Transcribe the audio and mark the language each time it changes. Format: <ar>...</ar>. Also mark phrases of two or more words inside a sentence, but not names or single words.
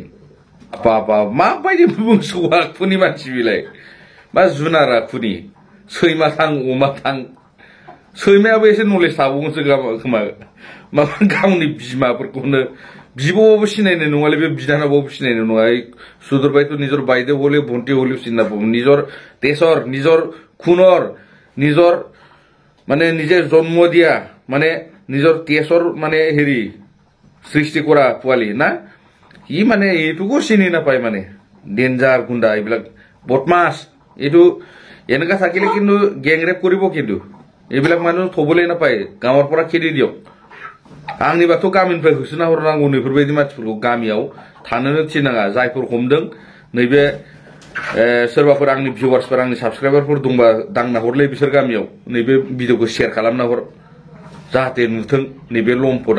<brx>माबायदि मोसौ आखुनि मानसि बिलाय, मा जुनार आखुनि? सैमा थां अमा थां, सैमायाबो एसे नलेज थाबावगोनसो खोमा। माबा गावनि बिमाफोरखौनो बिब'बाबो सिनायनाय नङालै, बे बिनानावबाबो सिनायनाय नङा।</brx> <as>সুদূৰবাইতো নিজৰ বাইদেউ হলে ভণ্টি হলেও চিনি নাপাব। নিজৰ তেজৰ, নিজৰ খুনৰ, নিজৰ মানে নিজে জন্ম দিয়া, মানে নিজৰ তেজৰ মানে হেৰি সৃষ্টি কৰা পোৱালি না, ই মানে এইটোকো চিনি নাপায়। মানে ডেঞ্জাৰ গুণ্ডা এইবিলাক, বদমাছ। এইটো এনেকা থাকিলে কিন্তু গেংৰেপ কৰিব, কিন্তু এইবিলাক মানুহ থবলৈ নাপায়, গাঁৱৰ পৰা খেদি দিয়ক।</as> <brx>आंनिबाथ' गामिनिफ्राय होसोना हरनांगौ नैफोरबायदि मानसिफोरखौ, गामियाव थानोनो थिननाङा। जायफोर हमदों नैबे सोरबाफोर आंनि भिउवार्सफोर, आंनि साबस्क्राइबारफोर दंबा दांना हरलै बिसोर गामियाव। नैबे भिडिअखौ शेयार खालामना हर, जाहाथे नुथों नैबे लम्पटआ।</brx>